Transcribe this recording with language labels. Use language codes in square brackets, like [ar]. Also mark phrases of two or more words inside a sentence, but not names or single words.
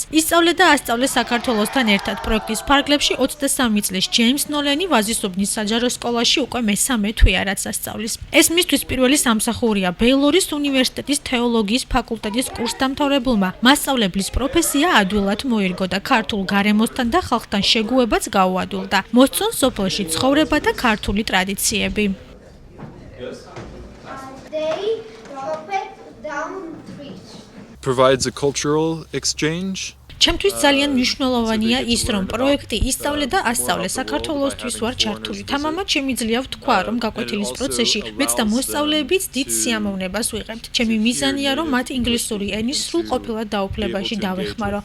[ka] ისწავლე და ასწავლე საქართველოსთან ერთად პროექტის ფარგლებში 23 წლის ჯეიმს ნოლენი ვაზისუბნის საჯარო სკოლაში უკვე მესამე თვეა რაც ასწავლის. ეს მისთვის პირველი სამსახურია ბეილორის უნივერსიტეტის თეოლოგიის ფაკულტეტის კურსდამთავრებულმა. მასწავლებლის პროფესია ადვილად მოერგო და ქართულ გარემოსთან და ხალხთან შეგუებაც გაუადვილდა. მოსწონს სოფელში ცხოვრება და ქართული ტრადიციები. [en] Provides a cultural exchange. [ka] ჩემთვის ძალიან მნიშვნელოვანია ის, რომ პროექტი ისწავლე და ასწავლე საქართველოსთვის ვარ ჩართული. თამამად შემიძლია ვთქვა, რომ გაკვეთილის პროცესში მეც და მოსწავლეებიც დიდ სიამოვნებას ვიღებთ. ჩემი მიზანია, რომ მათ ინგლისური ენის სრულყოფილად დაუფლებაში დავეხმარო.